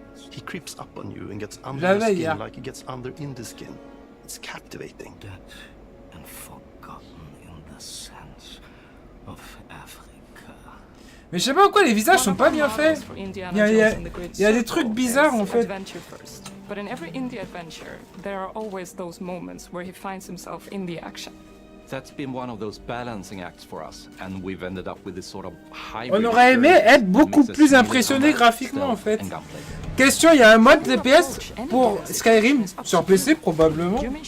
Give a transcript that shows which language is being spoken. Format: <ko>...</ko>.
<en>He creeps up on you and gets under your skin like he gets under in the skin. It's captivating. Dead and forgotten in the sense of Africa.</en> <fr>Mais je sais pas pourquoi les visages sont pas bien faits. Il y a des trucs bizarres en fait.</fr> <en>But in every indie adventure, there are always those moments where he finds himself in the action. That's been one of those balancing acts for us, and we've ended up with this sort of hybrid.</en> <fr>On aurait aimé être beaucoup plus impressionné graphiquement en fait. Question, il y a un mode DPS pour Skyrim sur PC probablement.</fr>